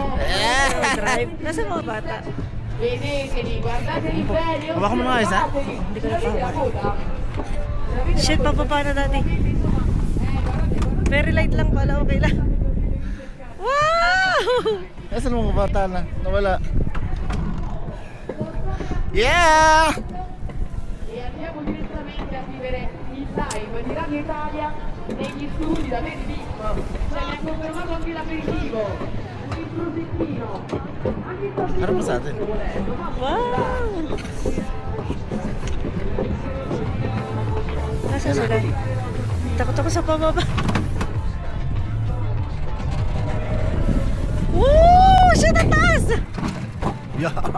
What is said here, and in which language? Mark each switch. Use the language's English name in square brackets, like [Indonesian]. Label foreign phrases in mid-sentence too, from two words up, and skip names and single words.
[Filipino] drive. Nasa mga bata? Hawakan mo nga isa. Hindi ko na pa. Shit, papapa na Daddy. [English] Very light [Filipino] lang pala, okay lang. Wow! Nasaan mga bata na? Nawala. Yeah! [Italian] E andiamo direttamente a vivere il live di Radio Italia negli studi da Benedetto. Ci ha confermato anche l'aperitivo, il prosettino, anche il [Filipino] Harap mo sa atin. Wow! Nasaan sila? Takot ako sa pababa. Woo! Siya na taas! Yeah!